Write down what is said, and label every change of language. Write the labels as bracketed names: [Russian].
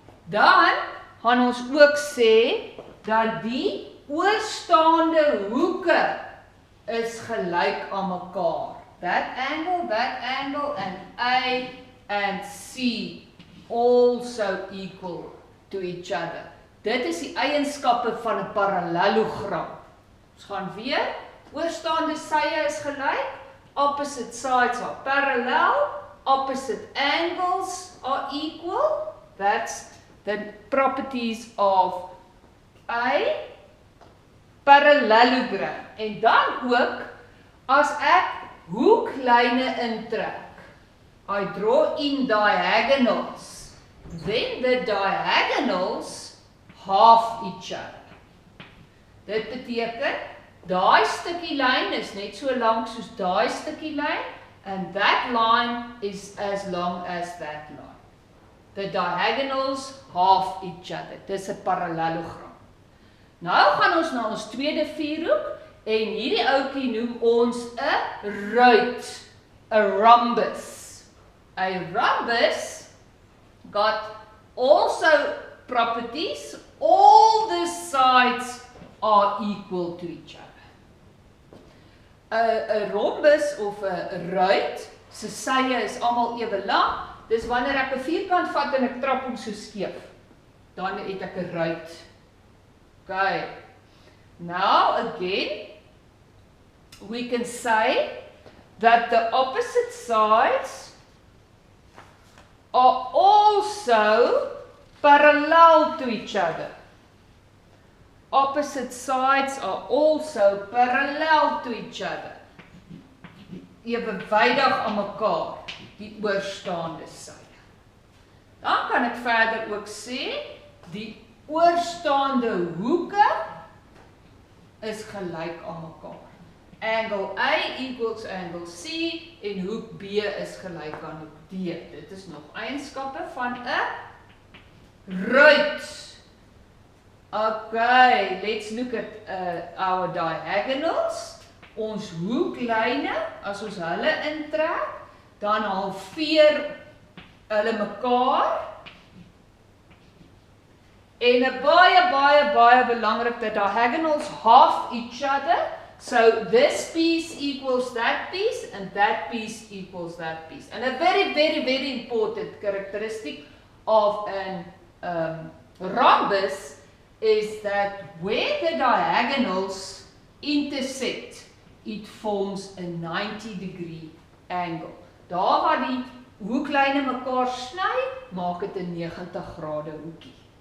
[Afrikaans] Dan gaan ons ook sê dat die oorstaande hoeke is gelyk aan mekaar. [English] That angle and A and C also equal to each other. [Afrikaans] Dit is die eienskappe van 'n parallelogram. Ons gaan weer, oorstaande sye is gelyk, [English] opposite sides are parallel, opposite angles are equal. That's the properties of a parallelogram. [Afrikaans] En dan ook, as ek hoeklyne intrek, [English] I draw in diagonals. Then the diagonals half each other. [Afrikaans] Dit beteken, daai stukkie lyn is net so lank soos daai stukkie lyn, [English] and that line is as long as that line. The diagonals half each other. [Afrikaans] Dis 'n parallelogram. Nou gaan ons na ons tweede vierhoek, en hierdie ouetjie noem ons 'n ruit, 'n rhombus. [English] A rhombus got also properties, all the sides are equal to each other. [Afrikaans] 'n rhombus of 'n ruit, se sye is almal ewe lank. Dis wanneer ek 'n vierkant vat en ek trap hom so skeef, dan het ek 'n ruit. [English] Okay. Now again, we can say that the opposite sides are also parallel to each other. Opposite sides are also parallel to each other. [Afrikaans] Ewewydig aan mekaar, die oorstaande sye. Dan kan ek verder ook sê, die oorstaande hoeke is gelyk aan mekaar. [English] Angle A equals angle C [Afrikaans] en hoek B is gelyk aan hoek D. Dit is nog eienskappe van 'n ruit. [English] Okay, let's look at our diagonals. [Afrikaans] Ons hoeklyne, as ons hulle intrek, dan halveer hulle mekaar. En 'n baie belangrik, [English] the diagonals half each other. So this piece equals that piece and that piece equals that piece. And a very important characteristic of an rhombus is that where the diagonals intersect, it forms a 90-degree angle. [Afrikaans] Daar waar die hoeklyne mekaar sny, maak dit 'n 90-grade hoekie.